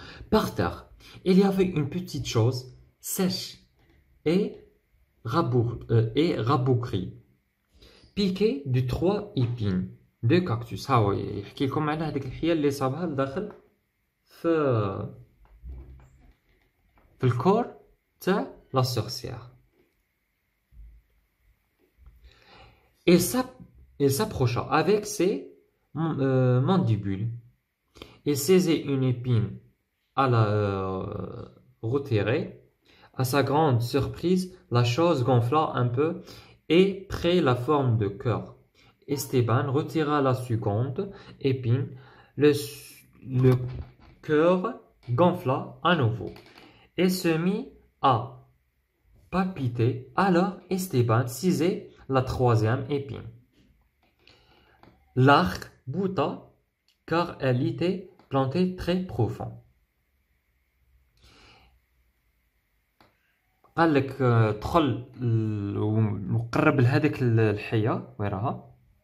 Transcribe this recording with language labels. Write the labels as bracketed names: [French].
[French] Par terre, il y avait une petite chose sèche et rabougrie, piquée de 3 épines de cactus. [Arabic] ها هو يحكي لكم على هذيك الحية اللي صابها لداخل في الكور تاع لا سورسيير. [French] Il s'approcha avec ses mandibules. Il saisit une épine à la retirer. À sa grande surprise, la chose gonfla un peu et prit la forme de cœur. Esteban retira la seconde épine. Le cœur gonfla à nouveau et se mit à palpiter. Alors Esteban saisit la troisième épine. L'arc bouta car elle était plantée très profond. [Arabic] قال لك دخل وقرب لهذيك الحيه وين راها.